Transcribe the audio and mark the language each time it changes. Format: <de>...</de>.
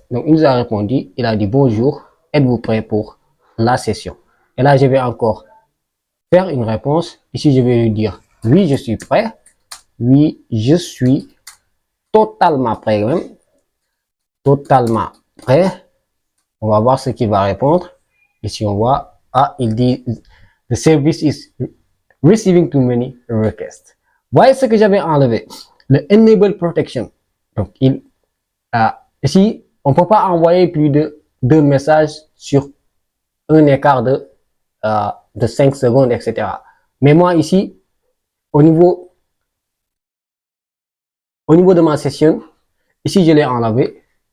<fr>Donc, il nous a répondu. Il a dit bonjour. Êtes-vous prêt pour la session? Et là, je vais encore faire une réponse. Ici, je vais lui dire oui, je suis prêt. Oui, je suis totalement prêt. Même. Totalement prêt. On va voir ce qu'il va répondre. Ici, on voit, ah, il dit,</fr> <en>the service is receiving too many requests.</en> <fr>Voyez ce que j'avais enlevé. Le enable protection. Donc, ici, on ne peut pas envoyer plus de 2 messages sur un écart de 5 secondes, etc. Mais moi, ici, au niveau de ma session, ici, je l'ai enlevé.</fr>